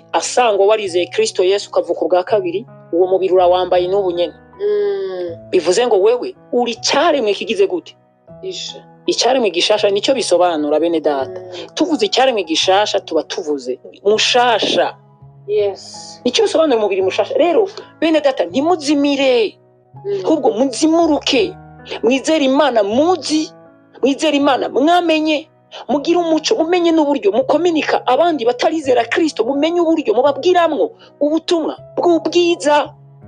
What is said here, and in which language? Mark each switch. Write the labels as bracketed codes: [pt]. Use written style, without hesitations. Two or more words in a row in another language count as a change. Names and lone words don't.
[rn] Asangwa warizeye Kristo Yesu ukavuka ubwa kabiri, uwo mubiri urawambaye n'ubu nyene. Bivuze ngo wewe uri cyaremwe kigize gute? Icyaremwe gishasha. Nicyo bisobanura bene data. Tuvuze icyaremwe gishasha tuba tuvuze mushasha. Yes. Nicyo bisobanura umubiri mushasha. Rero bene data ntimuzimire, ahubwo muzimuruke. Mwizere Imana, mwizere Imana, mwamenye, mugira umuco, mumenye n'uburyo mukominika abandi batarizera Kristo, mumenye uburyo mubabwiramwo ubutumwa bw'ubwiza.